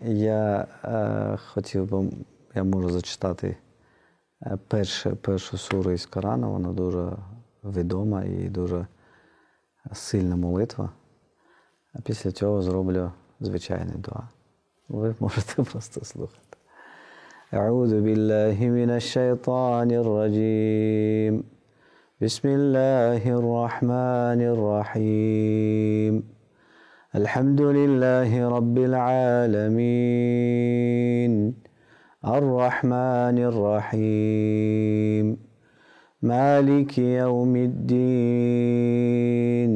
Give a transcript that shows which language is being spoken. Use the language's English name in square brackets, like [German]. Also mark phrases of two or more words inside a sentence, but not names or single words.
[Ukrainian] Я хотів би, я можу зачитати першу суру із Корану, вона дуже відома і дуже сильна молитва. А після цього зроблю звичайний дуа. Ви можете просто слухати. [Arabic] أعوذ بالله من الشيطان الرجيم بسم الله الرحمن الرحيم الحمد لله رب العالمين الرحمن الرحيم مالك يوم الدين